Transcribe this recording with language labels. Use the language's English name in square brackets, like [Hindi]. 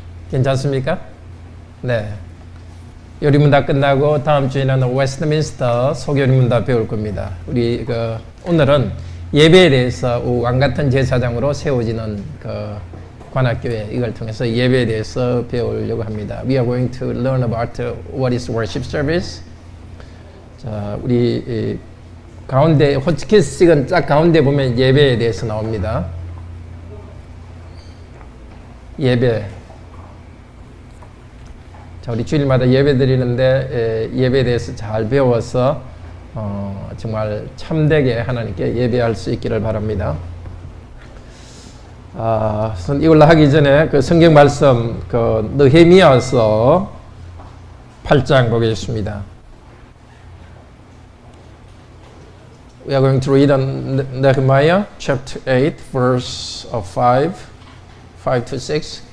[Korean] 괜찮습니까? 네. 요리문 다 끝나고 다음 주에는 웨스트민스터 소요리문 다 배울 겁니다. 우리 오늘은 예배에 대해서 왕같은 제사장으로 세워지는 관악교회 이걸 통해서 예배에 대해서 배우려고 합니다. [English] We are going to learn about what is worship service. [Korean] 자, 우리 가운데 호치키스식은 쫙 가운데 보면 예배에 대해서 나옵니다. 예배. 자, 우리 주일마다 예배 드리는데 예배에 대해서 잘 배워서 정말 참되게 하나님께 예배할 수 있기를 바랍니다. 이걸로 하기 전에 그 성경 말씀 느헤미야서 8장 보겠습니다. [English] We are going to read on Nehemiah chapter 8 verse 5 to 6.